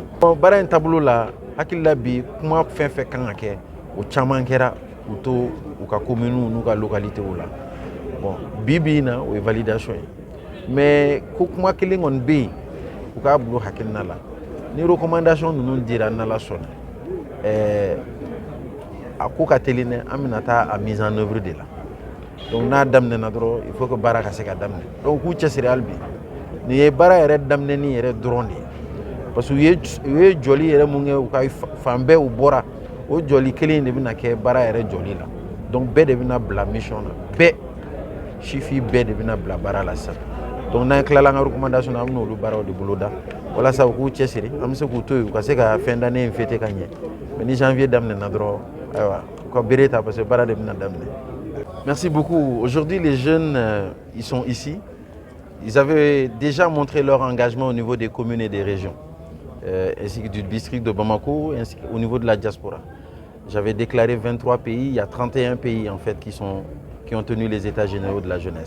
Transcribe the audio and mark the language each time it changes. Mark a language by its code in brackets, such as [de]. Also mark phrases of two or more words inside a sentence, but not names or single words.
[bm] Bon baara in taabolo la hakili la bi kuma fɛn fɛn kan ka kɛ o caman kɛra u to u ka communes n'u ka localités la bon bi na o ye validation ye mais ko kuma kelen kɔni bɛ yen u k'a bilo hakilina la ni recommandation ninnu dira n'Ala sɔnna a ko ka teli dɛ an bɛna taa a [fr] mise en œuvre de la [bm] donc n'a daminɛna dɔrɔn [fr] il faut que [bm] baara ka se ka daminɛ donc k'u cɛsiri hali bi nin ye baara yɛrɛ daminɛni yɛrɛ dɔrɔn de ye [fr] parce que [bm] u ye jɔli yɛrɛ mun kɛ u ka fan bɛɛ u bɔra o jɔli kelen de bɛna kɛ baara yɛrɛ jɔli la donc bɛɛ de bɛna bila mission na bɛɛ sifi bɛɛ de bɛna bila baara la sisan donc n'an tilala an ka recommandation na an bɛna olu baaraw de boloda walasa u k'u cɛsiri an bɛ se k'u to yen u ka se ka [fr] fin d'année [bm] in fêter ka ɲɛ mais ni janvier daminɛna dɔrɔn ayiwa u ka bere ta parce que baara de bɛna daminɛ. [fr] Merci beaucoup. Aujourd'hui, les jeunes, ils sont ici. Ils avaient déjà montré leur engagement au niveau des communes et des régions, ainsi que du district de Bamako, ainsi qu'au niveau de la diaspora. J'avais déclaré 23 pays, il y a 31 pays en fait qui ont tenu les états généraux de la jeunesse.